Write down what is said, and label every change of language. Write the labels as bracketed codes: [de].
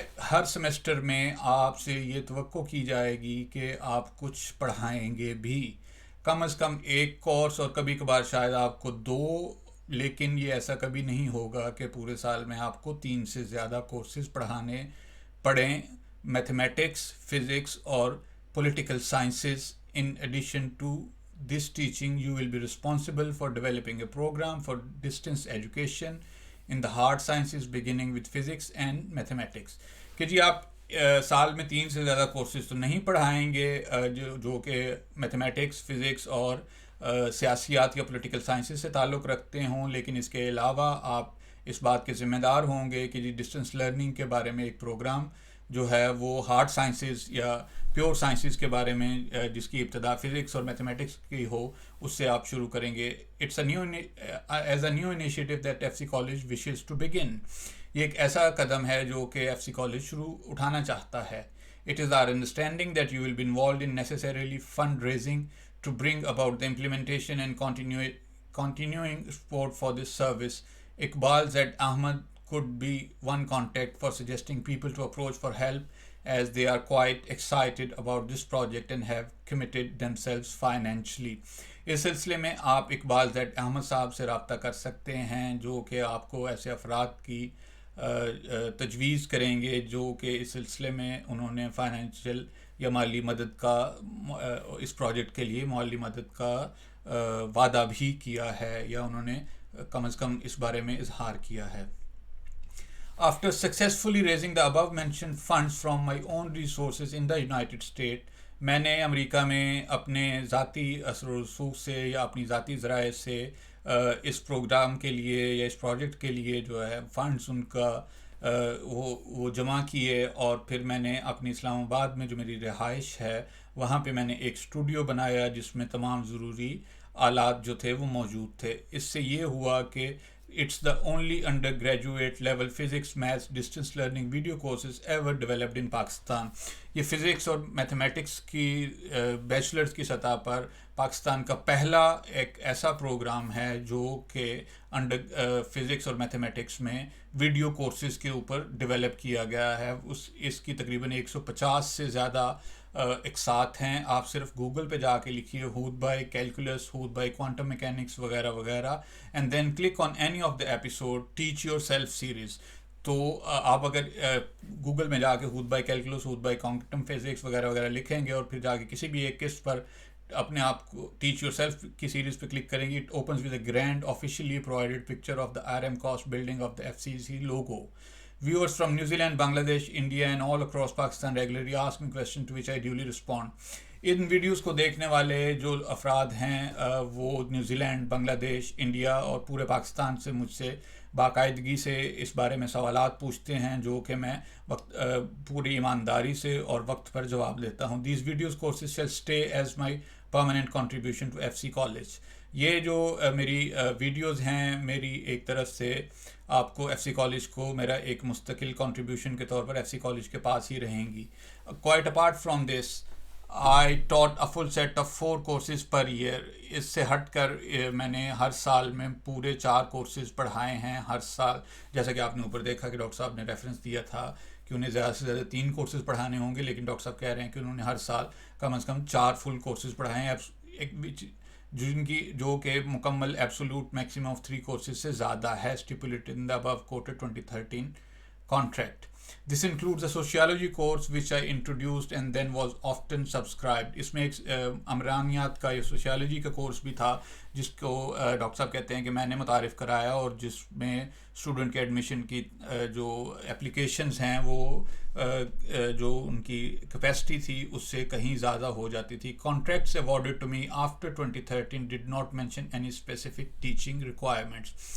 [ur] ہر semester میں آپ سے یہ توقع کی جائے گی کہ آپ کچھ پڑھائیں گے بھی، کم از کم ایک کورس اور کبھی کبھار شاید آپ کو 2، لیکن یہ ایسا کبھی نہیں ہوگا کہ پورے سال میں آپ کو 3 سے زیادہ کورسز پڑھیں میتھمیٹکس، فزکس اور political sciences. [en] In addition to this teaching you will be responsible for developing a program for distance education in the hard sciences beginning with physics and mathematics. [ur] کہ جی آپ سال میں 3 سے زیادہ کورسز تو نہیں پڑھائیں گے جو کہ میتھمیٹکس، فزکس اور سیاسیات یا پولیٹیکل سائنسز سے تعلق رکھتے ہوں، لیکن اس کے علاوہ آپ اس بات کے ذمہ دار ہوں گے کہ جی ڈسٹینس لرننگ کے بارے میں ایک پروگرام جو ہے وہ ہارڈ سائنسز یا پیور سائنسز کے بارے میں جس کی ابتدا فزکس اور میتھمیٹکس کی ہو اس سے آپ شروع کریں گے. [en] It's as a new initiative that F C college wishes to begin. [ur] یہ ایک ایسا قدم ہے جو کہ ایف سی کالج اٹھانا چاہتا ہے. [en] It is our understanding that you will be involved in necessarily fundraising to bring about the implementation and continuing support for this service. Iqbal Z. Ahmed could be one contact for suggesting people to approach for help as they are quite excited about this project and have committed themselves financially. [ur] اس سلسلے میں آپ Iqbal Z Ahmad صاحب سے رابطہ کر سکتے ہیں جو کہ آپ کو ایسے افراد کی تجویز کریں گے جو کہ اس سلسلے میں انہوں نے فائنینشیل یا مالی مدد کا اس پروجیکٹ کے لیے مالی مدد کا وعدہ بھی کیا ہے یا انہوں نے کم از کم اس بارے میں اظہار کیا ہے. [en] After successfully raising the above mentioned funds from my own resources in the United States, [ur] میں نے امریکہ میں اپنے ذاتی اثر و رسوخ سے یا اپنی ذاتی ذرائع سے اس پروگرام کے لیے یا اس پروجیکٹ کے لیے جو ہے فنڈز ان کا وہ جمع کیے، اور پھر میں نے اپنی اسلام آباد میں جو میری رہائش ہے وہاں پہ میں نے ایک اسٹوڈیو بنایا جس میں تمام ضروری آلات جو تھے وہ موجود تھے. اس سے یہ ہوا کہ [en] it's the only undergraduate level physics, maths, distance learning video courses ever developed in Pakistan. [ur] یہ فزکس اور میتھمیٹکس کی بیچلرز کی سطح پر پاکستان کا پہلا ایک ایسا پروگرام ہے جو کہ فزکس اور میتھمیٹکس میں ویڈیو کورسز کے اوپر ڈیولپ کیا گیا ہے. اس کی تقریباً 150 سے زیادہ اقساط ہیں. آپ صرف گوگل پہ جا کے لکھیے ہود by calculus, Hud by quantum mechanics وغیرہ وغیرہ، [en] And then click on any of the episode teach yourself series. [ur] تو آپ اگر گوگل میں جا کے ہود by calculus, Hud by quantum physics وغیرہ وغیرہ لکھیں گے اور پھر جا کے کسی بھی ایک قسط پر اپنے آپ کو ٹیچ یور سیلف کی سیریز پہ کلک کریں گے، [en] It opens with a grand officially provided picture of the Armacost building of the FCC logo. Viewers from New Zealand, Bangladesh, India and all across Pakistan regularly ask me questions to which I duly respond. [ur] In videos کو دیکھنے والے جو افراد ہیں وہ New Zealand, بنگلہ دیش، India اور پورے پاکستان سے مجھ سے باقاعدگی سے اس بارے میں سوالات پوچھتے ہیں جو کہ میں پوری ایمانداری سے اور وقت پر جواب دیتا ہوں. [en] These videos courses shall stay as my permanent contribution to FC College. [ur] یہ جو میری ویڈیوز ہیں میری ایک طرف سے آپ کو FC کالج کو میرا ایک مستقل کنٹریبیوشن کے طور پر FC کالج کے پاس ہی رہیں گی. [en] Quite apart from this, I taught a full set of 4 courses per year. [ur] اس سے ہٹ کر میں نے ہر سال میں پورے 4 کورسز پڑھائے ہیں ہر سال. جیسا کہ آپ نے اوپر دیکھا کہ ڈاکٹر صاحب نے ریفرنس دیا تھا کہ انہیں زیادہ سے زیادہ 3 کورسز پڑھانے ہوں گے، لیکن ڈاکٹر صاحب کہہ رہے ہیں کہ انہوں نے ہر سال کم از کم 4 فل کورسز پڑھائے ہیں، جن کی جو کہ مکمل [en] absolute maximum of 3 courses [ur] سے زیادہ ہے [en] Stipulated in the above quoted 2013 contract. This includes a sociology course which I introduced and then was often subscribed. [ur] اس میں ایک عمرانیات کا یہ سوشیالوجی کا کورس بھی تھا جس کو ڈاکٹر صاحب کہتے ہیں کہ میں نے متعارف کرایا، اور جس میں اسٹوڈنٹ کے ایڈمیشن کی جو اپلیکیشنز ہیں وہ جو ان کی کیپیسٹی تھی اس سے کہیں زیادہ ہو جاتی تھی. [en] Contracts awarded to me after 2013 did not mention any specific teaching requirements.